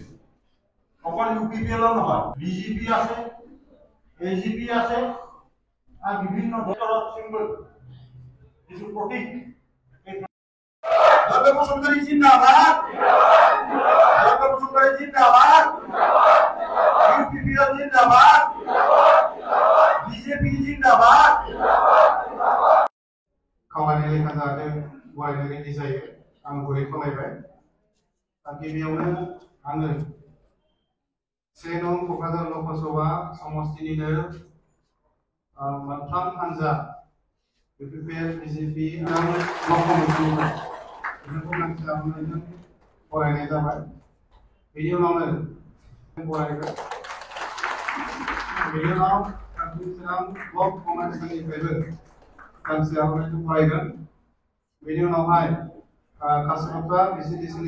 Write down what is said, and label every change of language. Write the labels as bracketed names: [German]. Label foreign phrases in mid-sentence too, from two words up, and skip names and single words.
[Assamese] অকল UPPL নহয়, BJP আছে, AGP আছে, আৰু বিভিন্ন দলত সিম্বল কিছু প্ৰতীক। জয়ন্ত বসুমতাৰী জিন্দাবাদ, জয়ন্ত বসুমতাৰী জিন্দাবাদ। [Bodo] UPPL जिंदाबाद BJP जिंदाबाद खावलायनाय लेखा जाहाथे गरायनो रेडि जायो आं गुरै खावलायबाय गिबियावनो आङो 1 नं क'क्राझार लकसभा समस्तिनिनो मोनथाम हानजा UPPL BJP आं मावख'निफ्राय बेफोरखौ नांजाबनायजों गरायनाय जाबाय बेनि उनावनो गरायबाय बेनि उनाव चिरां ब्लक कमान्डनिफ्रायबो गांसे आर'नाइखौ गरायगोन बेनि उनावहाय कासिकत्रा BCDCनि